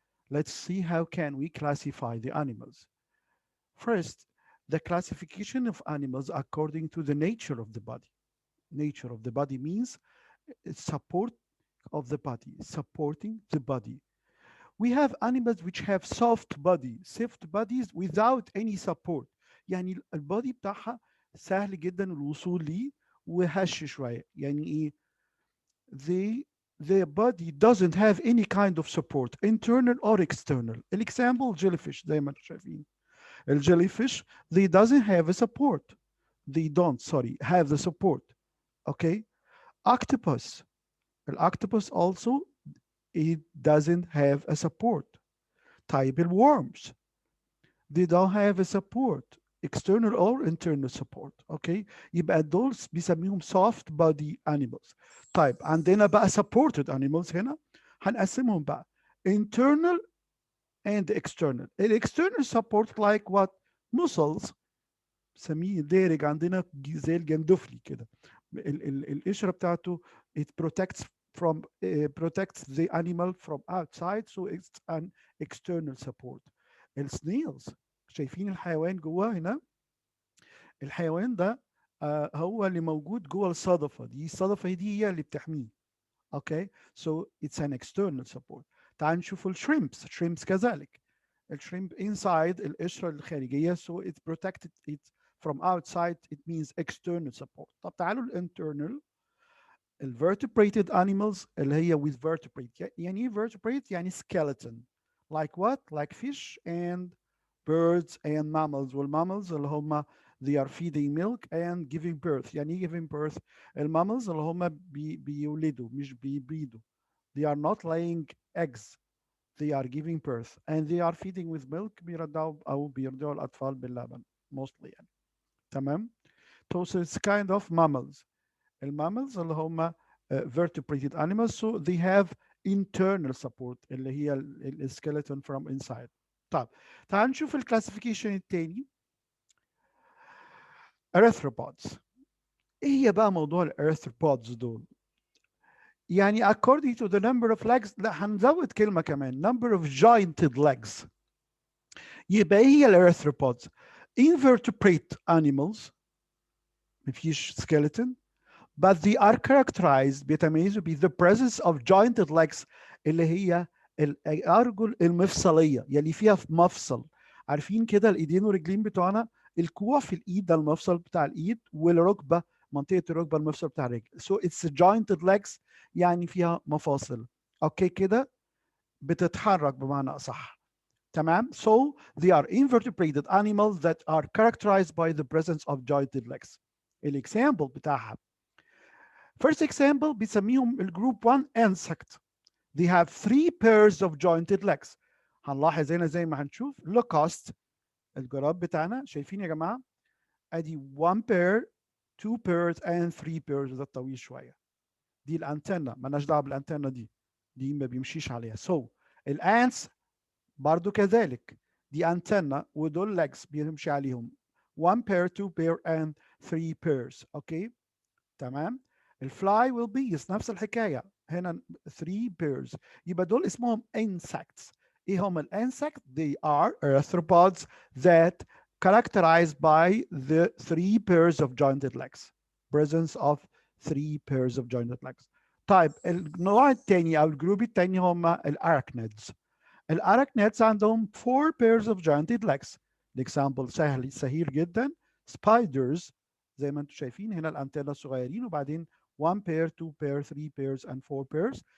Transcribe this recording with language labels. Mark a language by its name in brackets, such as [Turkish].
[English] Let's see how can we classify the animals. First, the classification of animals according to the nature of the body. Nature of the body means support of the body, supporting the body. We have animals which have soft bodies without any support. [Arabic] يعني البادي بتاعها سهل جدا الوصول ليه وهش شوية. يعني ايه؟ [English] the body doesn't have any kind of support, internal or external. Example, jellyfish [Arabic] زي ما انتم شايفين. [English] Jellyfish, they doesn't have a support. They don't, sorry, have the support. Okay. Octopus. Octopus also, it doesn't have a support. Type worms. They don't have a support. External or internal support. Okay. [Arabic] يبقى دول بيسميهم [English] soft body animals. [Arabic] طيب عندنا بقى [English] supported animals [Arabic] هنا هنقسمهم بقى [English] internal and external. External support like what? [Arabic] Muscles. سميه دارج عندنا زي الجندفلي كده. القشره بتاعته [English] it protects from protects the animal from outside, so it's an external support. [Arabic] السنيلز شايفين الحيوان جوه هنا. الحيوان ده هو اللي موجود جوه الصدفه دي. الصدفه دي هي اللي بتحميه. [English] Okay so it's an external support. [Arabic] تعال نشوف الشريمبس كذلك. [English] الشريمب inside [Arabic] القشره الخارجيه, [English] so it protected it from outside, it means external support. [Arabic] طب تعالوا الانترنال. الvertebrated animals اللي هي [English] with vertebrate. [Arabic] يعني ايه vertebrate؟ يعني skeleton. [English] Like what? Like fish and birds and mammals. والmammals [Arabic] اللي هم [English] they are feeding milk and giving birth. [Arabic] يعني ايه [English] giving birth؟ [Arabic] الماملز اللي هم بيولدوا مش بيبيضوا. [English] They are not laying eggs. They are giving birth and they are feeding with milk. [Arabic] بيرضعوا أو بيرضعوا الأطفال باللبن mostly يعني. [English] تمام. So it's kind of mammals. [Arabic] الماملز اللي هم [English] vertebrated animals, so they have internal support [Arabic] اللي هي [English] الskeleton from inside. [Arabic] طيب تعال نشوف الكلاسيفيكيشن الثاني. [English] arthropods. [Arabic] ايه هي بقى موضوع الارثروبودز دول؟ يعني [English] according to the number of legs، [Arabic] لا هنزود كلمة كمان، [English] number of jointed legs. [Arabic] يبقى ايه هي الارثروبودز؟ [English] invertebrate animals [Arabic] مفيش skeleton, [English] but they are characterized [Arabic] بيتميزوا ب [English] the presence of jointed legs [Arabic] اللي هي الأرجل المفصلية يعني فيها مفصل. عارفين كده الإيدين والرجلين بتوعنا، الكوع في الإيد ده المفصل بتاع الإيد، والركبة منطقة الركبة المفصل بتاع الرجل. [English] So it's jointed legs [Arabic] يعني فيها مفاصل. أوكي كده بتتحرك بمعنى أصح. تمام. [English] So they are invertebrated animals that are characterized by the presence of jointed legs. [Arabic] الإكزامبل بتاعها. [English] First example [Arabic] بيسميهم الجروب [English] 1 insect. They have 3 pairs of jointed legs. [Arabic] هنلاحظ هنا زي ما هنشوف locust الجراب بتاعنا. شايفين يا جماعة؟ ادي [English] 1 pair 2 pairs and 3 pairs. [Arabic] ده طويل شوية. دي الانتنة، مالناش دعوة بالانتنة دي ما بيمشيش عليها. [English] So [Arabic] الانس برضو كذلك دي انتنة ودول [English] legs [Arabic] بيمشي عليهم [English] 1 pair 2 pair and 3 pairs. [Arabic] اوكي تمام. الفلاي والبيز نفس الحكايه هنا [English] 3 pairs. [Arabic] يبقى دول اسمهم insects. ايه هم الانسكت؟ [English] they are arthropods that characterized by the 3 pairs of jointed legs. presence of 3 pairs of jointed legs. [Arabic] طيب النوع الثاني او الجروب الثاني هم الارachnids. الارachnids عندهم [English] 4 pairs of jointed legs. [Arabic] الاكزامبل سهل جدا. [English] spiders [Arabic] زي ما انتم شايفين هنا الانتنه الصغيرين، وبعدين [English] 1 pair 2 pair 3 pairs and 4 pairs.